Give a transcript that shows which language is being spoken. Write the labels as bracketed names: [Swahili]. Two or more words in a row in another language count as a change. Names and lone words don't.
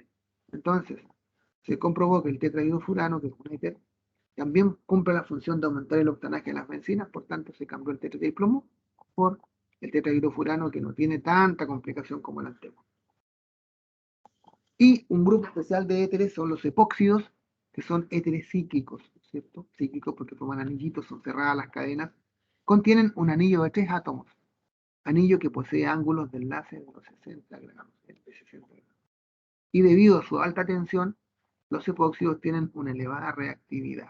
[Spanish] Entonces, se comprobó que el tetrahidrofurano, que es un éter, también cumple la función de aumentar el octanaje de las bencinas, por tanto se cambió el tetraetilplomo por el tetrahidrofurano, que no tiene tanta complicación como el anterior. Y un grupo especial de éteres son los epóxidos, que son éteres cíclicos, ¿cierto? Cíclicos porque forman anillitos, son cerradas las cadenas. Contienen un anillo de 3 átomos, anillo que posee ángulos de enlace de unos 60 grados, de 60 grados. Y debido a su alta tensión, los epóxidos tienen una elevada reactividad.